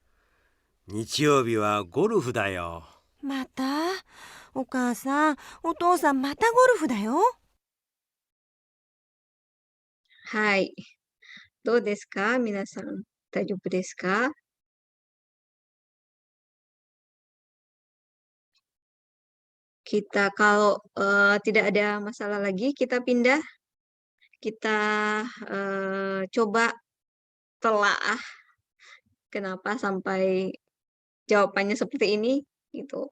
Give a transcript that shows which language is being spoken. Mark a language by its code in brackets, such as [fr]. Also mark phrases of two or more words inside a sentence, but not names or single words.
[ja] 日曜日はゴルフだよ。また？お母さん、お父さんまたゴルフだよ。はい。どうですか？皆さん。大丈夫ですか？ [id] Kita kalau, tidak ada masalah lagi, kita pindah. Kita, coba telaah kenapa sampai jawabannya seperti ini, gitu.